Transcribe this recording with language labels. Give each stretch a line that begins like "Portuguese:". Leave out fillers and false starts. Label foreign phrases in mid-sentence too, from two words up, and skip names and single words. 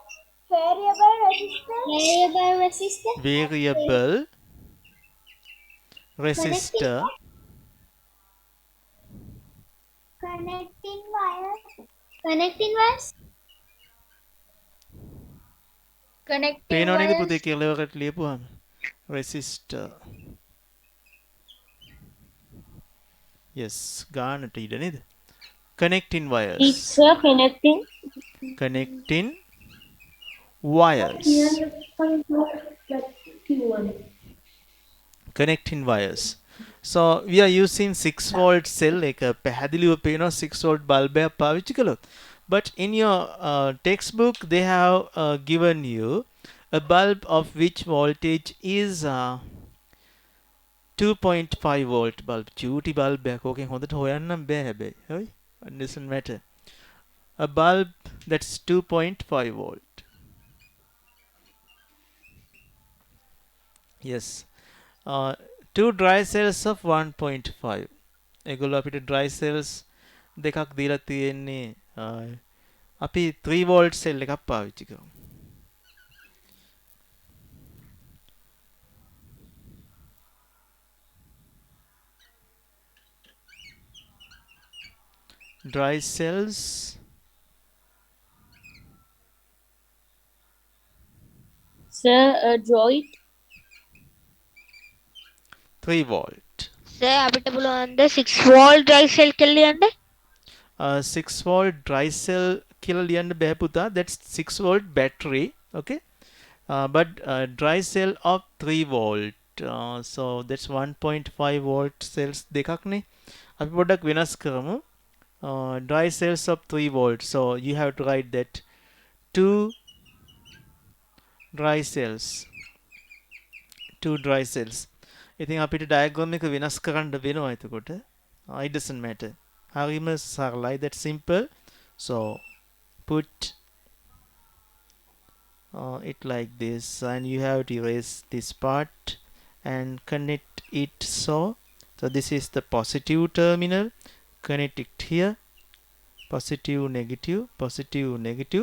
English: Variable resistor. variable Connecting resistor, connecting wires. Connecting wires. Connecting
Sinhala: පේනව නේද පුතේ
English: wires.
Sinhala: කෙලවරට ලියපුවාම resistor. yes ගානට ඉඩ නේද?
English: connecting wires, Sir, connecting. connecting wires, connecting wires. So we are using 6 volt cell
Sinhala: එක පැහැදිලිව පේනවා
English: 6 volt bulb
Sinhala: එකක් පාවිච්චි කළොත්.
English: But in your textbook they have given you a bulb of which voltage is 2.5 volt bulb.
Sinhala: චූටි bulb එකක්. ඕකෙන් හොඳට හොයන්නම් බෑ හැබැයි. හරි?
English: It doesn't matter. A bulb that's 2.5 volt. Yes. Two dry cells of 1.5.
Sinhala: ඒගොල්ලෝ අපිට
English: dry cells
Sinhala: දෙකක් දීලා තියෙන්නේ. අපි 3 volt cell එකක් පාවිච්චි කරමු.
English: dry cells Sir, draw it. 3 volt.
Sinhala: සර් අපිට පුළුවන් ද
English: 6 volt dry cell
Sinhala: කියලා ලියන්න?
English: 6 volt dry cell
Sinhala: කියලා ලියන්න බෑ පුතා.
English: That's 6 volt battery. Okay. But dry cell of 3 volt. So that's 1.5 volt cells
Sinhala: දෙකක් නේ. අපි පොඩ්ඩක් වෙනස් කරමු.
English: Dry cells of 3 volt. So you have to write that 2 dry cells. 2 dry cells.
Sinhala: ඉතින් අපිට diagram එක වෙනස් කරන්න වෙනවා එතකොට.
English: It doesn't matter.
Sinhala: හරිම සරලයි,
English: that simple. So put it like this and you have to erase this part and connect it so this is the positive terminal. Connect it here. Positive, negative.